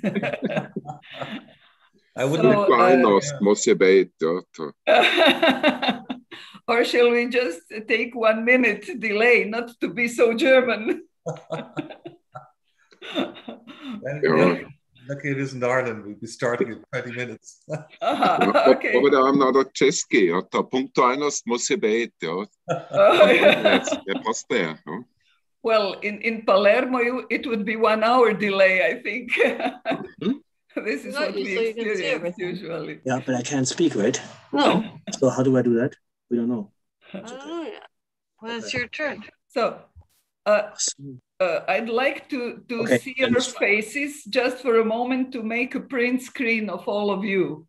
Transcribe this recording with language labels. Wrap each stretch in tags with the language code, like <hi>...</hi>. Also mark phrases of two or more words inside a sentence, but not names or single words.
<en>I wouldn't Or shall we just take 1 minute delay, not to be so German? Lucky it isn't Ireland, we'd be starting in 20 minutes. Okay.</en> <de>Aber da haben wir noch</de> <cs>Česky, ja, ta punktualnost musí být, jo. Je prosté, no?</cs> <en>Well, in Palermo, it would be 1 hour delay, I think. This is what we experience usually. Yeah, but I can't speak, right? No. So how do I do that? We don't know. Oh, yeah. Well, it's your turn. So I'd like to see your faces just for a moment to make a print screen of all of you.</en>